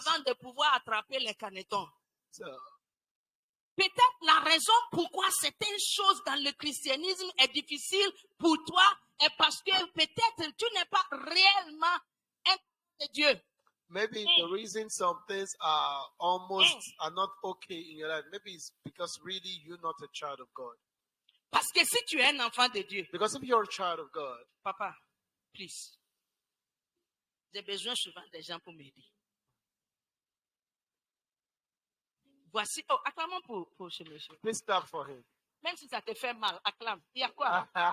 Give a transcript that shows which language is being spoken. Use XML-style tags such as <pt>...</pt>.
<fr>avant de pouvoir attraper les canetons.</fr> <en>So,</en> <fr>Peut-être la raison pourquoi certaines choses dans le christianisme est difficile pour toi est parce que peut-être tu n'es pas réellement un de Dieu.</fr> <en>Maybe the reason some things are not okay in your life, maybe it's because really you're not a child of God.</en> <fr>Parce que si tu es un enfant de Dieu,</fr> <en>Because if you're a child of God,</en> <fr>papa,</fr> <en>please,</en> <fr>j'ai besoin souvent des gens pour m'aider. Voici, acclamons pour ce monsieur.</fr> <en>please clap for him.</en> <fr>Même si ça te fait mal, acclame. Il y a quoi?</fr>